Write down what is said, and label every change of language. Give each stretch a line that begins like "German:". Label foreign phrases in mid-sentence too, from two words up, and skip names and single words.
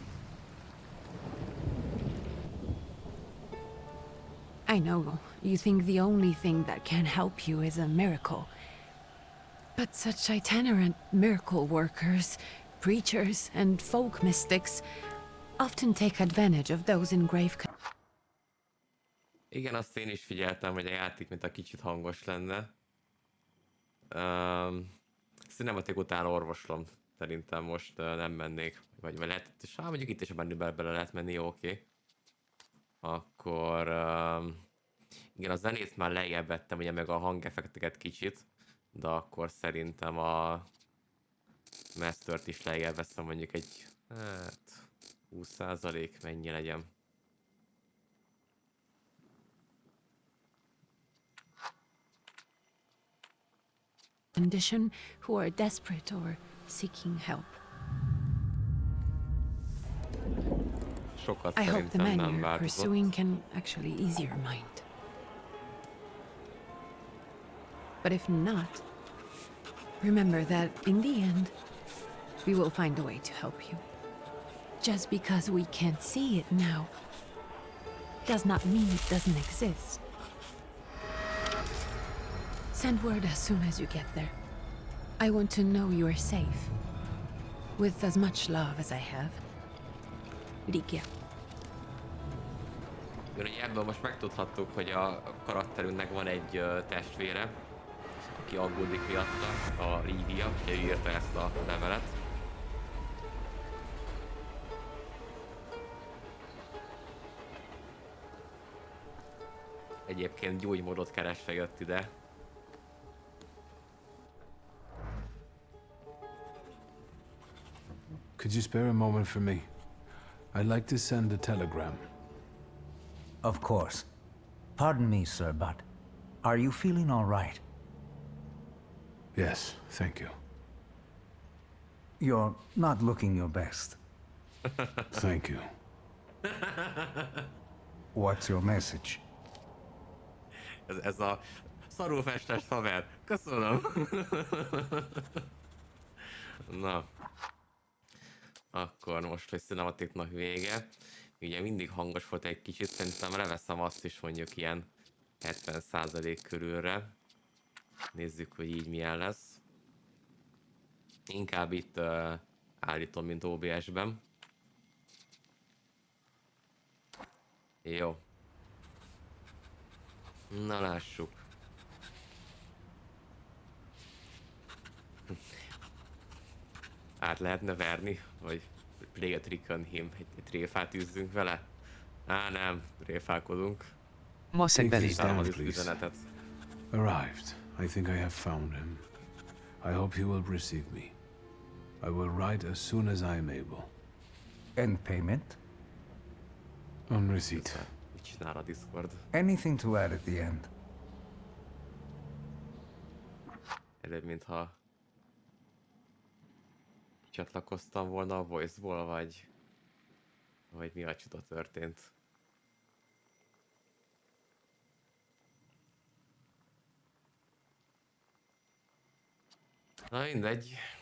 English: I know you think the only thing that can help you is a miracle. But such itinerant miracle workers, preachers, and folk mystics often take advantage of those in grave
Hungarian: Igen, azt én is figyeltem, hogy a játék mint a kicsit hangos lenne. Cinematic után orvoslom. Szerintem most nem mennék. Vagy lehet, és mondjuk itt is a bele lehet menni, oké. Akkor... igen, a zenét már lejjebb vettem, ugye meg a hangeffekteket kicsit. De akkor szerintem a Mastert is lejjebb veszem, mondjuk egy... hát... 20% mennyi legyen.
English: condition who are desperate or seeking help.
Hungarian: Sokat
English: I hope the
Hungarian: szerintem
English: man
Hungarian: nem
English: you're
Hungarian: változott.
English: pursuing can actually ease your mind. But if not, remember that in the end, we will find a way to help you. Just because we can't see it now does not mean it doesn't exist. Send word as soon as you get there. I want to know you are safe. With as much love as I have.
Hungarian: Linkje. Ugye ebből most megtudhattuk, hogy a karakterünknek van egy testvére, aki aggódik miatta, a Lídia, ugye ő írta ezt a levelet. Egyébként gyógymódot keresve jött ide.
English: Could you spare a moment for me? I'd like to send a telegram. Of course. Pardon me, sir, but are you feeling all right? Yes, thank you. You're not looking your best. Thank you. What's your message?
Hungarian: Ez a szarul festes haver. Köszönöm. Na. Akkor most, hogy cinematiknak vége. Ugye mindig hangos volt egy kicsit, szerintem leveszem azt is mondjuk ilyen 70% körülre. Nézzük, hogy így milyen lesz. Inkább itt állítom, mint OBS-ben. Jó. Na lássuk. Át lehetne verni, vagy
English: play a trick on him,
Hungarian: egy tréfát üzzünk vele? Á, nem, tréfálkodunk.
English: Take this down,
Hungarian: Szállom az
English: please.
Hungarian: üzenetet.
English: Arrived. I think I have found him. I hope he will receive me. I will write as soon as I am able. And payment? On receipt.
Hungarian: Mit csinál a Discord?
English: Anything to add at the end?
Hungarian: Előbb, mintha csatlakoztam volna a voice-ból, vagy mi a csuda történt. Na mindegy.